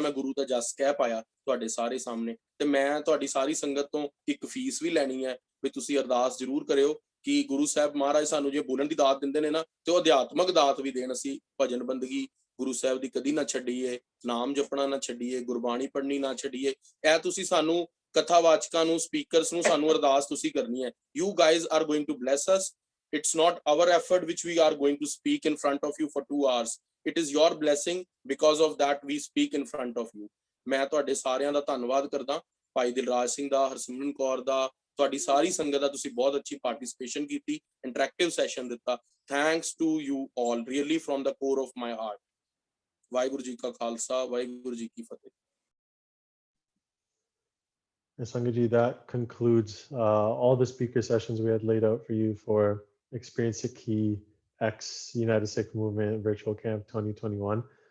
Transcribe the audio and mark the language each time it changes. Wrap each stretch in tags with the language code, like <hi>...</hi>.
<pa>ਮੈਂ ਗੁਰੂ ਦਾ ਜਸ ਕਹਿ ਪਾਇਆ ਤੁਹਾਡੇ ਸਾਰੇ ਸਾਹਮਣੇ। ਤੇ ਮੈਂ ਤੁਹਾਡੀ ਸਾਰੀ ਸੰਗਤ ਤੋਂ ਇੱਕ ਫੀਸ ਵੀ ਲੈਣੀ ਹੈ ਵੀ ਤੁਸੀਂ ਅਰਦਾਸ ਜ਼ਰੂਰ ਕਰਿਓ ਕਿ ਗੁਰੂ ਸਾਹਿਬ ਮਹਾਰਾਜ ਸਾਨੂੰ ਜੇ ਬੋਲਣ ਦੀ ਦਾਤ ਦਿੰਦੇ ਨੇ ਨਾ ਤੇ ਉਹ ਅਧਿਆਤਮਕ ਦਾਤ ਵੀ ਦੇਣ। ਅਸੀਂ ਭਜਨ ਬੰਦਗੀ ਗੁਰੂ ਸਾਹਿਬ ਦੀ ਕਦੀ ਨਾ ਛੱਡੀਏ, ਨਾਮ ਜਪਣਾ ਨਾ ਛੱਡੀਏ, ਗੁਰਬਾਣੀ ਪੜ੍ਹਨੀ ਨਾ ਛੱਡੀਏ। ਇਹ ਤੁਸੀਂ ਸਾਨੂੰ ਕਥਾਵਾਚਕਾਂ ਨੂੰ, ਸਪੀਕਰਸ ਨੂੰ ਸਾਨੂੰ ਅਰਦਾਸ ਤੁਸੀਂ ਕਰਨੀ ਹੈ।</pa> <en>You guys are going to bless us. It's not our effort which we are going to speak in front of you for 2 hours. It is your blessing, because of that we speak in front of you.</en> <pa>ਮੈਂ ਤੁਹਾਡੇ ਸਾਰਿਆਂ ਦਾ ਧੰਨਵਾਦ ਕਰਦਾ, ਭਾਈ ਦਿਲਰਾਜ ਸਿੰਘ ਦਾ, ਹਰਸਿਮਰਨ ਕੌਰ ਦਾ, ਤੁਹਾਡੀ ਸਾਰੀ ਸੰਗਤ ਦਾ। ਤੁਸੀਂ ਬਹੁਤ ਅੱਛੀ ਪਾਰਟਿਸਿਪੇਸ਼ਨ ਕੀਤੀ, ਇੰਟਰੈਕਟਿਵ ਸੈਸ਼ਨ ਦਿੱਤਾ।</pa> <en>Thanks to you all, really from the core of my heart.</en> <pa>Waheguru ji ਕਾ ਖਾਲਸਾ, ਵਾਹਿਗੁਰੂ ਜੀ ਕੀ ਫਤਿਹ।</pa> <en>Sangaji, that concludes all the speaker sessions we had laid out for you for Experience Sikhi X United Sikh Movement Virtual Camp 2021.</en>